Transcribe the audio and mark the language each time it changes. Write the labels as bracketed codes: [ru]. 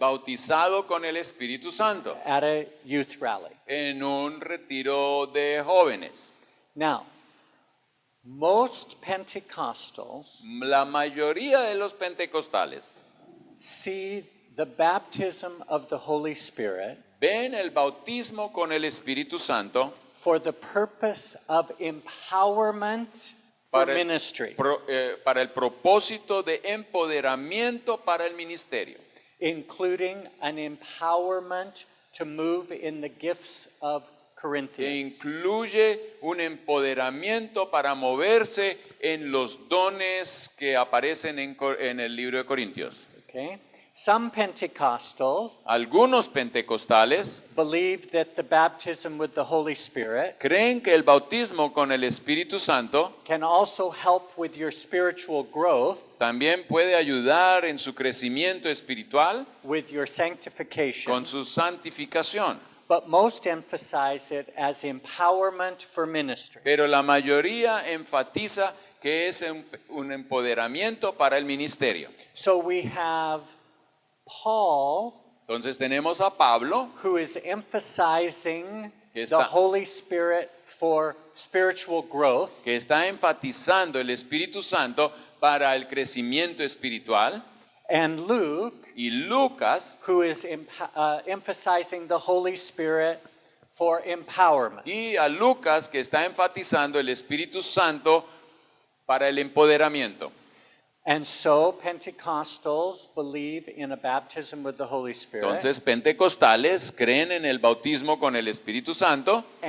[es] bautizado con el Espíritu Santo [en] at a youth rally. [es] en un retiro de jóvenes. [en] Now, most Pentecostals [es] La mayoría de los pentecostales [en] see the baptism of the Holy Spirit [es] ven el bautismo con el Espíritu Santo [en] for the purpose of empowerment for ministry, [es] para el propósito de empoderamiento para el ministerio, [en] including an empowerment to move in the gifts of [es] e [en] Corinthians. [es] incluye un empoderamiento para moverse en los dones que aparecen en el libro de Corintios. [en] Okay? Some Pentecostals [es] Algunos pentecostales [en] believe that the baptism with the Holy Spirit [es] creen que el bautismo con el Espíritu Santo [en] can also help with your spiritual growth, [es] también puede ayudar en su crecimiento espiritual [en] with your sanctification. [es] con su santificación. [en] But most emphasize it as empowerment for ministry. [es] Pero la mayoría enfatiza que es un empoderamiento para el ministerio. [en] So we have Paul, [es] Entonces tenemos a Pablo, [en] who is emphasizing [es] Que [en] the [es] está- [en] Holy Spirit for spiritual growth, [es] que está enfatizando el Espíritu Santo para el crecimiento espiritual, [en] and Luke, [es] y Lucas, [en] who is emphasizing the Holy Spirit for empowerment. [es] y a Lucas, que está enfatizando el Espíritu Santo para el empoderamiento. [en] And so Pentecostals believe in a baptism with the Holy Spirit [es] Entonces, pentecostales creen en el bautismo con el Espíritu Santo